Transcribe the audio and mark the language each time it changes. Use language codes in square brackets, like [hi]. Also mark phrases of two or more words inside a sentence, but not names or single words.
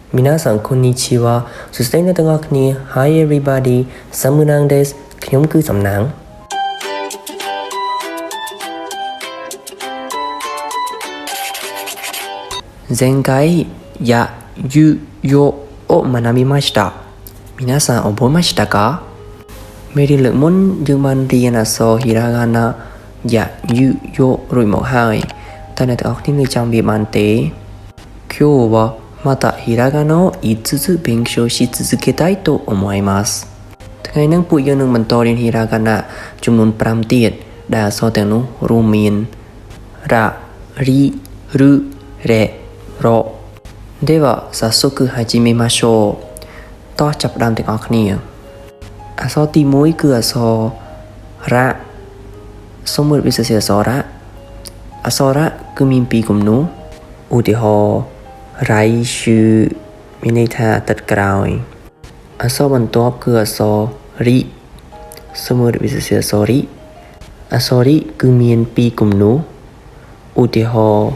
[ja] 皆さんこんにちはそして皆さんに [en] Hi everybody [ja] サムナンです [km] ខ្ញុំគឺសំណាង [ja] 前回やゆよを学びました皆さん覚えましたか [km] មេរៀនលើកមុនយើងបានរៀនអក្សរ Hiragana やゆよរួចមកហើយតើអ្នកទាំងអស់គ្នានៅចាំវាបានទេ [ja] 今日はまたひらがなを5つ勉強し続けたいと思います [km] ថ្ងៃនេះពួកយើងនឹងបន្តរៀន Hiragana ចំនួន5ទៀតដែលអក្សរទាំងនោះរួមមានរ៉ារីឬរ៉េរ៉ [ja] では早速始めましょう [km] តោះចាប់ផ្ដើមទាំងអស់គ្នាអក្សរទី1គឺអក្សររ៉ាសូមមើលវិទ្យាសាស្ត្រអក្សររ៉ាអក្សររ៉ា គឺមាន2គំនូឧទាហរណ៍来週មានន័យថាអាទិត្យក្រោយអក្សរបន្ទាប់គឺអក្សររីសូមមើលវិទ្យាសាស្ត្រអក្សររីអក្សររីគឺមាន2គំនូឧទាហរណ៍